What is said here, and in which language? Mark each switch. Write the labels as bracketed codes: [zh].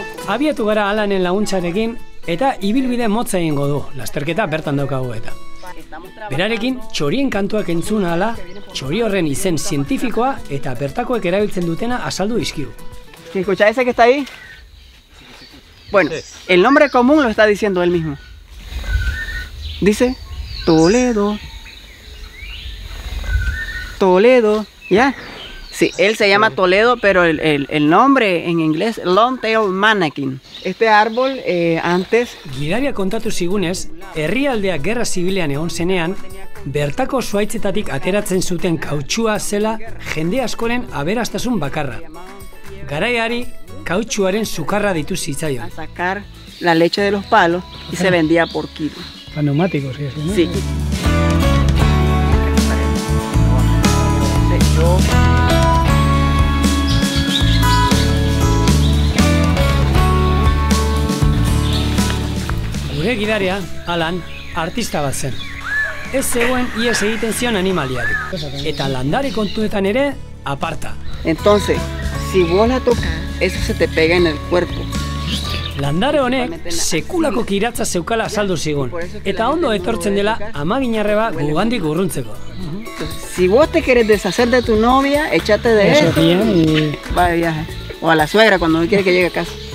[eu] Abiatu gara Alanen laguntzarekin eta ibilbide motza egingo du, lasterketa bertan daukagu eta. Berarekin, txorien kantuak entzun ahala, txori horren izen zientifikoa eta bertakoek erabiltzen dutena azaldu dizkigu. [es] ¿Escucha ese que está ahí? Bueno, el nombre común lo está diciendo él mismo. Dice Toledo. Toledo, ¿ya? Sí, él se llama Toledo, pero el nombre en inglés, Longtail Mannakin. Este árbol antes... [eu] Gidaria kontatu zigunez, herrialdea gerra zibilean egon zenean, bertako zuhaitzetatik ateratzen zuten kautxua zela jende askoren aberastasun bakarra. Garaiari kautxuaren sukarra ditu zitzaion. [es] A sacar la leche de los palos y se vendía por kilo. Para neumáticos, ¿no? Sí. [eu] Gure gidaria, Alan, artista bat zen. Ez zegoen ihes egiten zion animaliari. Eta landare kontuetan ere, aparta. [es] Entonces, si vos la tocas, eso se te pega en el cuerpo. [eu] Landare honek sekulako kiratza zeukala azaldu zigun. Eta ondo etortzen dela amaginarreba gugandik urruntzeko. [es] Si vos te querés deshacer de tu novia, échate de esto. Y... Va de viaje. O a la suegra cuando no quiere que llegue a casa.